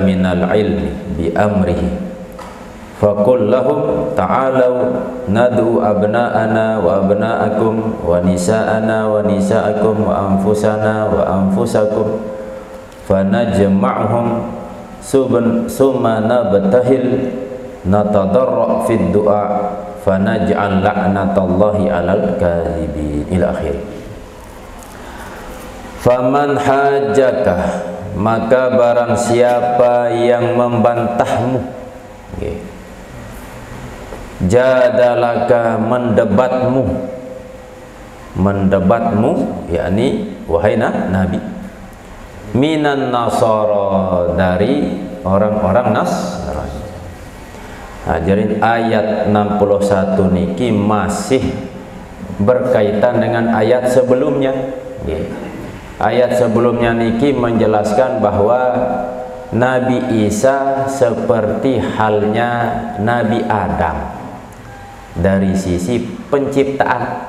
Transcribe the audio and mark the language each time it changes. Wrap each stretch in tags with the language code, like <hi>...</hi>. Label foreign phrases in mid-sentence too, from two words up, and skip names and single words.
<ar>من العلم بأمره فقل لهم تعالوا ندع أبناءنا وأبناءكم ونساءنا ونساءكم وأنفسنا وأنفسكم فنجمعهم ثم نبتهل نتضرع في الدعاء فنجعل لعنة الله على الكاذبين إلى آخر. فمن حاجك,</ar> <id>maka barang siapa yang membantahmu, okay, jadalaka, mendebatmu, yakni wahai Nabi,</id> <ar>من النصارى,</ar> <id>dari orang-orang Nasrani. Jadi ayat 61 niki masih berkaitan dengan ayat sebelumnya. Ayat sebelumnya niki menjelaskan bahwa Nabi Isa seperti halnya Nabi Adam dari sisi penciptaan.</id>